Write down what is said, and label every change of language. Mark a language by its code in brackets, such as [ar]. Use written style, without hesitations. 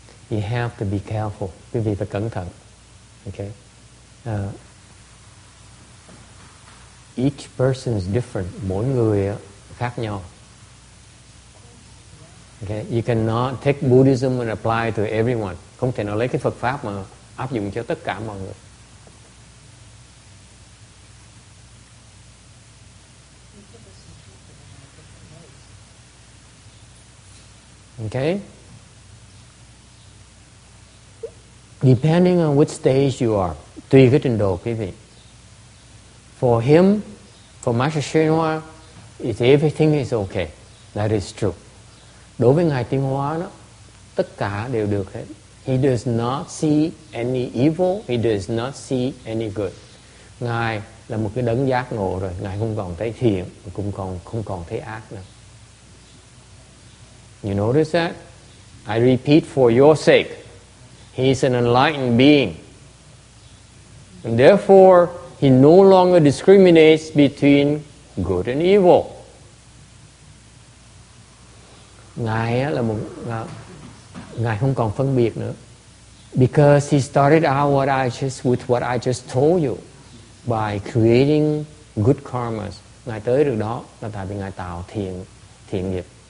[en] You have to be careful. [vi] Quý vị phải cẩn thận. [en] Okay. Each person is different. [vi] Mỗi người khác nhau. [en] Okay. You cannot take Buddhism and apply to everyone. [vi] Không thể nào lấy cái Phật pháp mà áp dụng cho tất cả mọi người. [en] Okay. Depending on which stage you are, [vi] tùy cái trình độ quý vị. [en] For him, for Master Shenhua, everything is okay. That is true. [vi] Đối với Ngài Tiến Hóa đó, tất cả đều được hết. [en] He does not see any evil, he does not see any good. [vi] Ngài là một cái đấng giác ngộ rồi, Ngài không còn thấy thiện, cũng không còn thấy ác nữa. [en] You notice that? I repeat for your sake. He is an enlightened being. And therefore, he no longer discriminates between good and evil. [vi] Ngài là Ngài không còn phân biệt nữa. [en] Because he started out with what I just told you by creating good karmas. [vi] Ngài tới được đó là tại vì Ngài tạo thiện nghiệp.